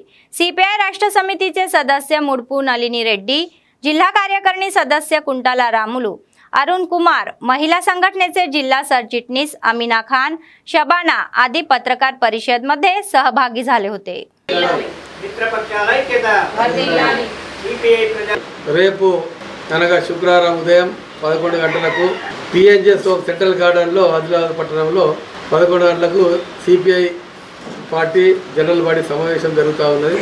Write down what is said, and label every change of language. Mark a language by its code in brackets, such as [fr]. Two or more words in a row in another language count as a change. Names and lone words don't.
[mr] सीपीआय राष्ट्र समितीचे सदस्य मुडपू नलिनी रेड्डी, जिल्हा कार्यकारिणी सदस्य कुंटाला रामुलू, अरुण कुमार, महिला संघटनेचे जिल्हा सरचिटणीस अमीना खान, शबाना आदी पत्रकार परिषद मध्ये सहभागी झाले होते. [te] రేపు అనగా శుక్రవారం ఉదయం 11 గంటలకు పిఎన్జిఎస్ సెంట్రల్ గార్డెన్లో ఆదిలాబాద్ పట్టణంలో 11 గంటలకు సిపిఐ పార్టీ జనరల్ బాడీ సమావేశం జరుగుతూ ఉన్నది.